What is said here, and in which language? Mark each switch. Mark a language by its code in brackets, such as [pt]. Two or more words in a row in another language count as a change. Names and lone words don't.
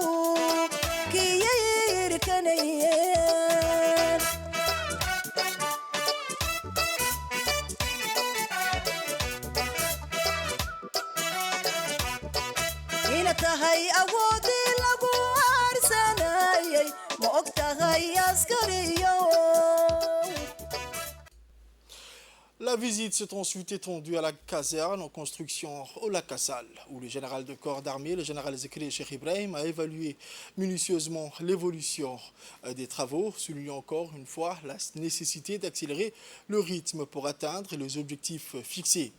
[so] tahay awoodii lagu aarsanayay ma og tahay askariyo. [fr] La visite s'est ensuite étendue à la caserne en construction au lac Assal, où le général de corps d'armée, le général Zikri Cheikh Ibrahim, a évalué minutieusement l'évolution des travaux, soulignant encore une fois la nécessité d'accélérer le rythme pour atteindre les objectifs fixés.